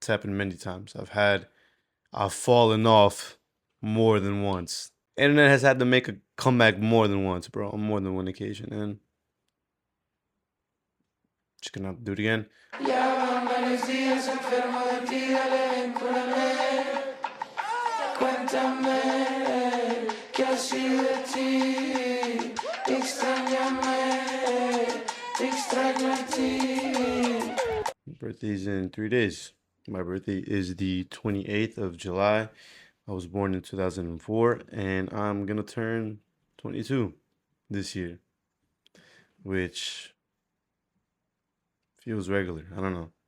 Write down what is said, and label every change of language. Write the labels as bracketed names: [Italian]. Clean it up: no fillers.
[English] It's happened many times. I've fallen off more than once. Internet has had to make a comeback more than once, bro, on more than one occasion, and just gonna have to do it again. [Spanish] Ya van varios días enfermo de ti, dale, ven, cúrame. Cuéntame qué ha sido de ti. Extrañame, te extraño a ti. [English] My birthday's in 3 days. My birthday is the 28th of July. I was born in 2004, and I'm gonna turn 22 this year, which feels regular. I don't know.